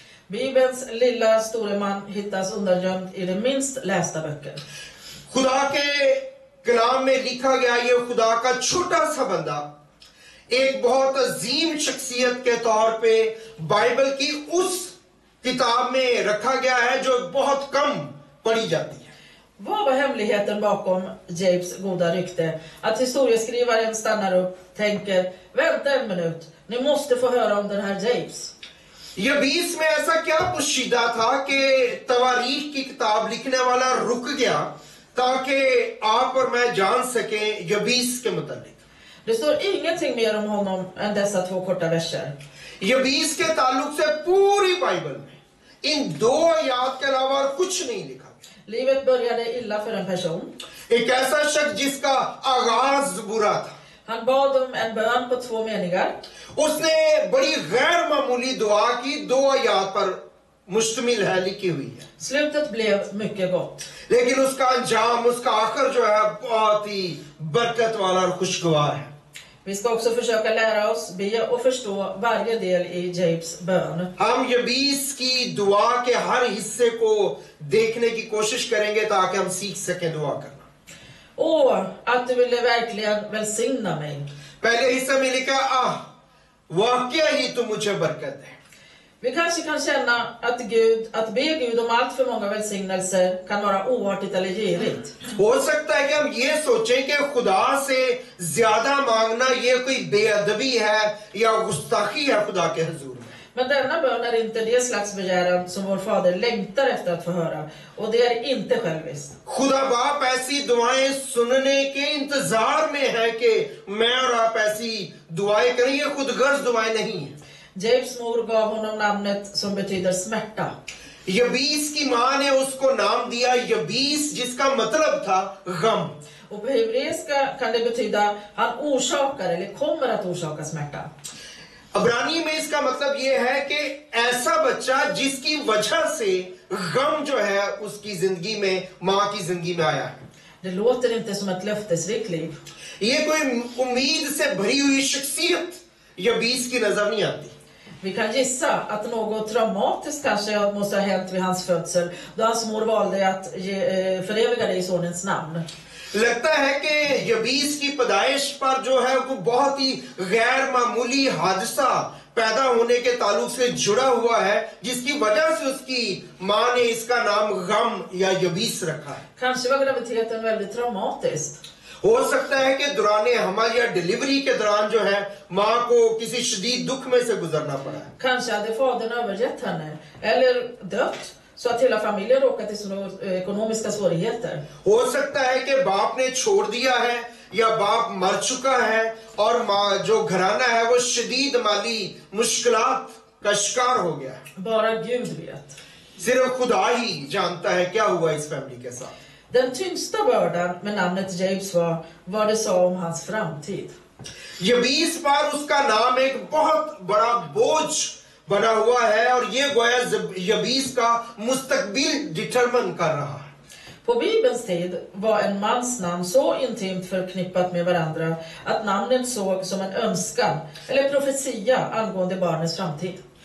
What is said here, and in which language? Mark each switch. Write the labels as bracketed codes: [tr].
[sv] Bibelns lilla store man hittas undangömd i de minst lästa böcker. [hi] खुदा के कलाम में लिखा गया ये खुदा का छोटा सा बंदा एक बहुत अजीम शख्सियत के तौर पे बाइबल की उस किताब में रखा गया है जो बहुत कम पढ़ी जाती है. [sv] Vad var hemligheten bakom Jabes goda rykte? Att historieskrivaren stannar upp, tänker, vänta en minut, ni måste få höra om den här Jabes. [hi] यबीस में ऐसा क्या पुशीदा था कि तवारीख की किताब लिखने वाला रुक गया ताकि आप और मैं जान सकें यबीस के मुताबिक. [sv] Det står ingenting mer om honom än dessa 2 korta verser. [hi] यबीस के ताल्लुक से पूरी बाइबल में इन 2 आयत के अलावा कुछ नहीं लिखा. [sv] Livet började illa för en person. [hi] एक ऐसा शख्स जिसका आगाज बुरा था. [sv] Han bad om en bön på 2 meningar. [hi] उसने बड़ी गैर मामूली दुआ की 2 आयत पर मुश्तमिल है लिखी हुई है. [sv] Slutet blev mycket gott. [hi] लेकिन उसका अंजाम उसका आखिर जो है बहुत ही बरकत वाला और खुशगवार है. [sv] Vi ska också försöka lära oss be och förstå varje del i Jabes bön. [hi] हम यबीस की दुआ के हर हिस्से को देखने की कोशिश करेंगे ताकि हम सीख सकें दुआ करना. [sv] Åh, att du ville verkligen välsigna mig. [hi] पहले हिस्से में लिखा वाकया ही तू मुझे बरकत दे. [sv] Vi kanske kan känna att be Gud om allt för många välsignelser kan vara oartigt eller girigt. [hi] हो सकता है कि हम ये सोचें कि खुदा से ज्यादा मांगना ये कोई बेअदबी है या गुस्ताखी है खुदा के हुजूर में. [sv] Men denna bön är inte det slags begäran som vår fader längtar efter att få höra. Och det är inte själviskt. [hi] खुदा बाप ऐसी दुआएं सुनने के इंतजार में है कि मैं और आप ऐसी दुआएं करें. ये खुदगर्ज दुआएं नहीं है. [sv] Jabes mor gav honom namnet som betyder smärta. [hi] यबीस की मां ने उसको नाम दिया यबीस, जिसका मतलब था गम। [sv] Och på hebreiska kan det betyda han orsakar eller kommer att orsaka smärta. [hi] अब्रानी में इसका मतलब यह है कि ऐसा बच्चा जिसकी वजह से गम जो है उसकी जिंदगी में, मां की जिंदगी में आया है। [sv] Det låter inte som ett löftesrikt liv. [hi] ये कोई उम्मीद से भरी हुई शख्सियत यबीस की नजर नहीं आती। [sv] Vi kan gissa att något traumatiskt kanske måste ha hänt vid hans födsel, då hans mor valde att föreviga det i sonens namn. [hi] लगता है कि यबीस की पैदाइश पर जो है वो बहुत ही गैर मामूली हादसा पैदा होने के ताल्लुक से जुड़ा हुआ है, जिसकी वजह से उसकी मां ने इसका नाम गम या यबीस रखा है। [sv] Kanske var graviditeten väldigt traumatisk. [hi] हो सकता है कि दौरान हमल या डिलीवरी के दौरान जो है मां को किसी शदीद दुख में से गुजरना पड़ा है। [sv] Kanske hade fadern övergett henne eller dött, så att hela familjen råkat i såna ekonomiska svårigheter. [hi] हो सकता है कि बाप ने छोड़ दिया है या बाप मर चुका है और मां जो घराना है वो शदीद माली मुश्किलात का शिकार हो गया है। [sv] Bara Gud vet. [hi] सिर्फ खुदा ही जानता है क्या हुआ इस फैमिली के साथ। [sv] Den tyngsta bördan med namnet Jabes var vad det sa om hans framtid. [hi] यबीस पर उसका नाम एक बहुत बड़ा बोझ बना हुआ है और ये गोया यबीस का मुस्तकबिल डिटरमिन कर रहा है। [sv] På Bibelns tid var en mans namn så intimt förknippat med varandra att namnet såg som en önskan eller profetia angående barnets framtid.